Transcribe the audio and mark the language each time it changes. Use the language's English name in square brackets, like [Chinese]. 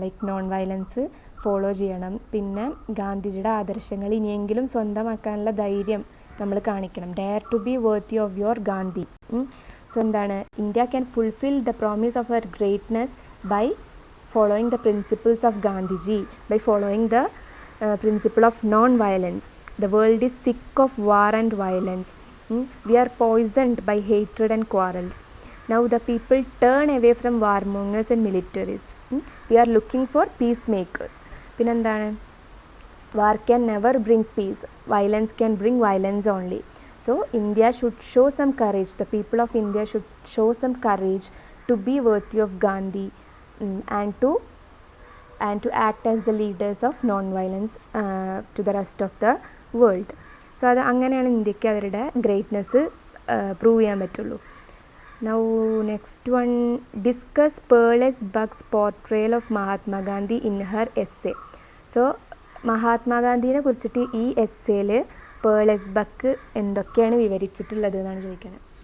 [Malayalam] Like non violence follow ചെയ്യണം. പിന്നെ ഗാന്ധിജിയുടെ ആദർശങ്ങൾ ഇനിയെങ്കിലും സ്വന്തമാക്കാനുള്ള ധൈര്യം നമ്മൾ കാണിക്കണം. [English] Dare to be worthy of your Gandhi. So [Malayalam] എന്താണ്? [English] India can fulfil the promise of her greatness by following the principles of Gandhiji, by following the principle of non-violence. The world is sick of war and violence. We are poisoned by hatred and quarrels. Now the people turn away from warmongers and militarists. We are looking for peacemakers. [Malayalam] പിന്നെന്താണ്? [English] War can never bring peace. Violence can bring violence only. So India should show some courage. The people of India should show some courage to be worthy of Gandhi, and to act as the leaders of non-violence to the rest of the world. [Malayalam] So അത് അങ്ങനെയാണ് ഇന്ത്യക്ക് അവരുടെ greatness prove ചെയ്യാൻ പറ്റുള്ളൂ. [English] Now next one, discuss പേർലെസ് Bugs portrayal of Mahatma Gandhi in her essay. [Malayalam] So മഹാത്മാഗാന്ധിനെ കുറിച്ചിട്ട് ഈ എസ്സേയിൽ പേർലെസ് buck എന്തൊക്കെയാണ് വിവരിച്ചിട്ടുള്ളത് എന്നാണ് ചോദിക്കുന്നത്.